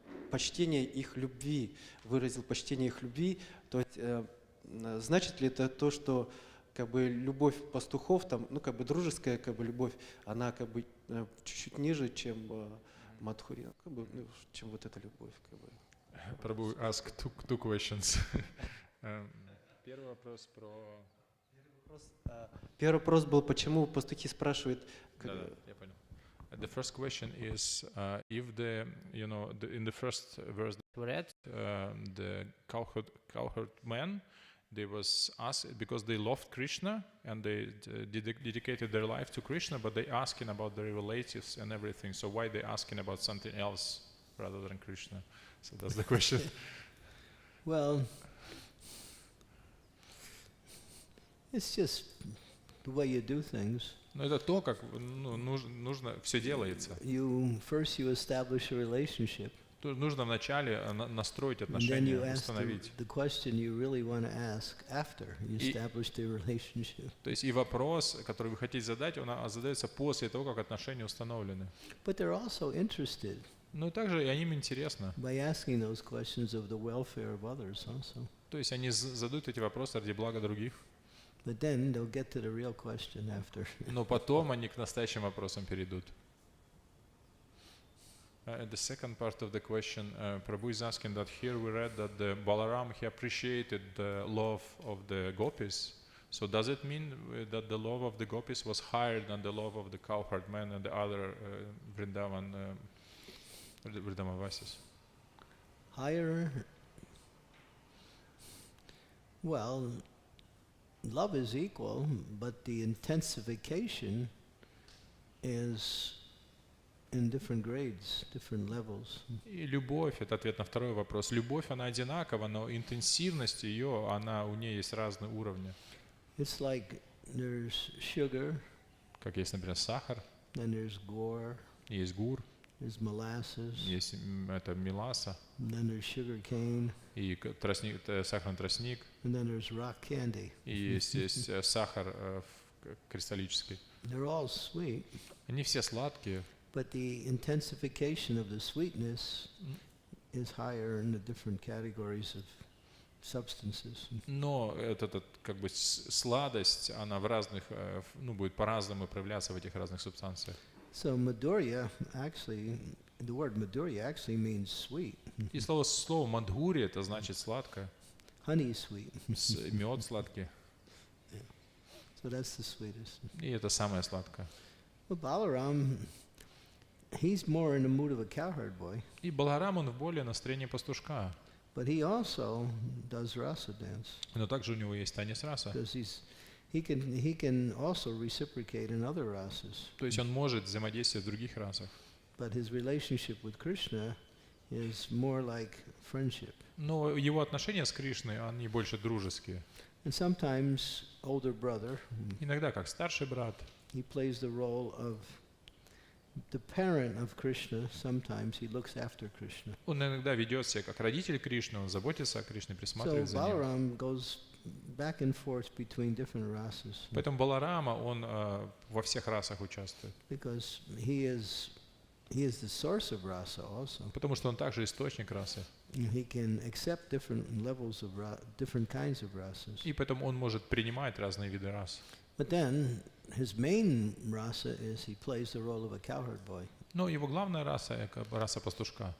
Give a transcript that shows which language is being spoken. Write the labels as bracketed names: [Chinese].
[Russian] почтение их любви, выразил почтение их любви, то есть, значит ли это то, что как бы любовь пастухов, там, ну как бы дружеская как бы любовь, она как бы чуть-чуть ниже, чем Мадхури, как бы, ну, чем вот эта любовь, как бы. [English] Prabhu ask two questions. [Russian] Первый вопрос про... Первый вопрос был, почему пастухи спрашивают. Да, я понял. [English] The first question is if in the first verse that we read, the cowherd men, they was asked because they loved Krishna and they dedicated their life to Krishna, but they asking about their relatives and everything. So why they asking about something else rather than Krishna? So that's the question. Well, it's just the way you do things. [Russian] Но это то, как нужно все делается. [English] First you establish a relationship. [Russian] Нужно вначале настроить отношения, установить. [English] The question you really want to ask after you establish the relationship. [Russian] То есть и вопрос, который вы хотите задать, он задается после того, как отношения установлены. [English] But they're also interested. [Russian] Но также и им интересно. [English] By asking those questions of the welfare of others also. [Russian] То есть они задают эти вопросы ради блага других. [English] But then they'll get to the real question after. [Russian] Но потом они к настоящим вопросам перейдут. [English] The second part of the question, Prabhu is asking that here we read that the Balaram, he appreciated the love of the gopis. So does it mean that the love of the gopis was higher than the love of the cowherd men and the other Vrindavan Vrindavasis? Higher? Well, love is equal, but the intensification is in different grades, different levels. [Russian] И любовь, это ответ на второй вопрос. Любовь, она одинакова, но интенсивность ее, у нее есть разные уровни. [English] It's like there's sugar. [Russian] Как есть, например, сахар. [English] Then there's gore. [Russian] Есть гур. [English] There's molasses. [Russian] Есть это меласа. [English] And then there's sugar cane. [Russian] И сахарный тростник. [English] And then there's rock candy. [Russian] И есть сахар кристаллический. [English] They're all sweet. [Russian] Они все сладкие. [English] But the intensification of the sweetness is higher in the different categories of substances. [Russian] Но эта как бы сладость, она в разных, будет по-разному проявляться в этих разных субстанциях. [English] So Madhurya actually, the word Madhurya actually means sweet. [Russian] И слово Мадхури это значит сладкое. [English] Honey sweet. [Russian] Мед сладкий. [English] Yeah. So that's the sweetest. [Russian] И это самое сладкое. [English] Well, Balaram, he's more in the mood of a cowherd boy. [Russian] И Баларам, он в более настроении пастушка. [English] But he also does rasa dance. [Russian] Но также у него есть танец раса. [English] Because he can also reciprocate in other rasas. [Russian] То есть он может взаимодействовать в других расах. [English] But his relationship with Krishna is more like friendship. [Russian] Но его отношения с Кришной, они больше дружеские. [English] And sometimes older brother. [Russian] Иногда как старший брат. [English] He plays the role of the parent of Krishna. Sometimes he looks after Krishna. [Russian] Он иногда ведет себя как родитель Кришны, он заботится о Кришне, присматривает [English] So [Russian] за ним. [English] Balaram goes back and forth between different rasas. [Russian] Поэтому Баларама, он во всех расах участвует. [English] Because he is the source of rasa also. [Russian] Потому что он также источник расы. [English] He can accept different levels of different kinds of rasas. [Russian] И поэтому он может принимать разные виды рас. [English] But then his main rasa is he plays the role of a cowherd boy. [Russian] Но его главная раса — это раса пастушка.